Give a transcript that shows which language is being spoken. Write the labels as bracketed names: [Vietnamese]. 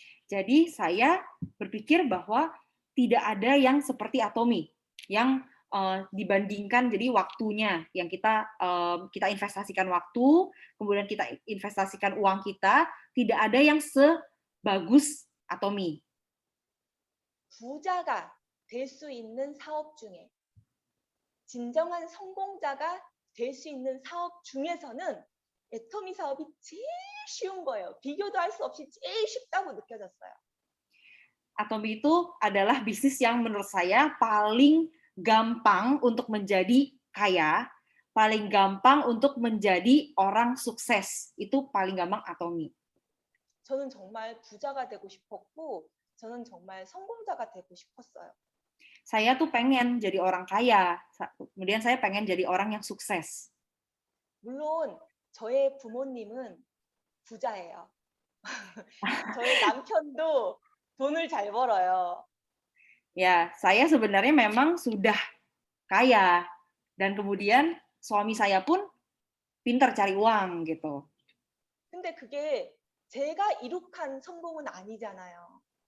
[Indonesian] Jadi saya berpikir bahwa tidak ada yang seperti Atomy, yang dibandingkan jadi waktunya yang kita investasikan waktu, kemudian kita investasikan uang kita, tidak ada yang sebagus Atomy. [Korean] 부자가 될 수 있는 사업 중에 진정한 성공자가 될 수 있는 사업 중에서는 애터미 사업이 제일 쉬운 거예요. 비교도 할 수 없이 제일 쉽다고 느껴졌어요. [Indonesian] Atomy itu adalah bisnis yang menurut saya paling gampang untuk menjadi kaya, paling gampang untuk menjadi orang sukses. Itu paling gampang Atomy. [Korean] 저는 정말 부자가 되고 싶었고, 저는 정말 성공자가 되고 싶었어요. [Indonesian] Saya tuh pengen jadi orang kaya, kemudian saya pengen jadi orang yang sukses. [Korean] 물론 저의 부모님은 부자예요. 저의 남편도 돈을 잘 벌어요. [Indonesian] Ya, saya sebenarnya memang sudah kaya, dan kemudian suami saya pun pintar cari uang gitu. [Korean] 근데 그게 제가 이룩한 성공은 아니잖아요.